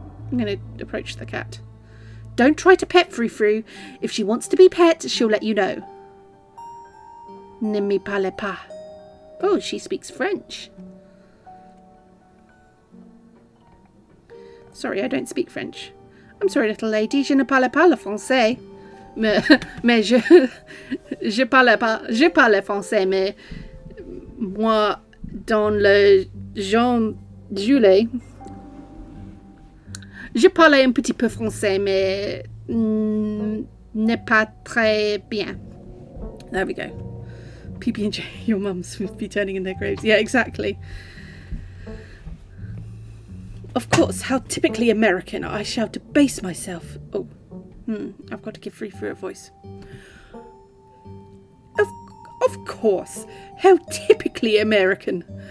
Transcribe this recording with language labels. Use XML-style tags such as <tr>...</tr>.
<en>I'm going to approach the cat. Don't try to pet Frou-Frou. If she wants to be pet, she'll let you know.</en> <fr>Ne me parle pas.</fr> <en>Oh, she speaks French. Sorry, I don't speak French. I'm sorry, little lady,</en> <fr>je ne parle pas le français. Mais je parle français, mais moi, dans le Jean Julet, je parle un petit peu français, mais n'est pas très bien.</fr> <en>There we go. PB&J, your mums would be turning in their graves. Yeah, exactly. Of course, how typically American. I shall debase myself. Oh, I've got to give Frou-Frou a voice. Of course, how typically American.</en>